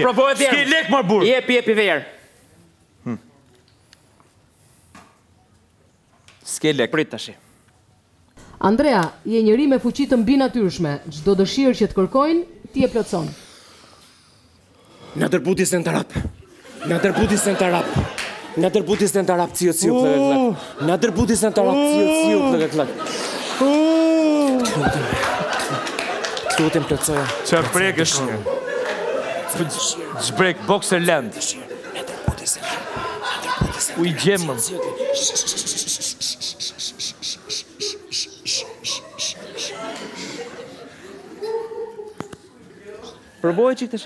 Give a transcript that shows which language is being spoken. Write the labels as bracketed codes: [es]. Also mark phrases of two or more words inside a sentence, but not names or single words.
[sq] provoj edhe. S'ke lek, mar burr. Jepi ver. S'ke lek. Prit tash. Andrea, je njeri me fuqi të mbinatyrshme. Çdo dëshirë që të kërkojnë, ti e plotson. Na dërbuti sen tarap. Na dërbuti sen tarap. Na dërbuti sen tarap ciu klak. Na dërbuti sen tarap ciu klak. Tutem plotsoja. Qa brek është? Zbrek, boxer land. U i gjemëm. Provoj çik tash.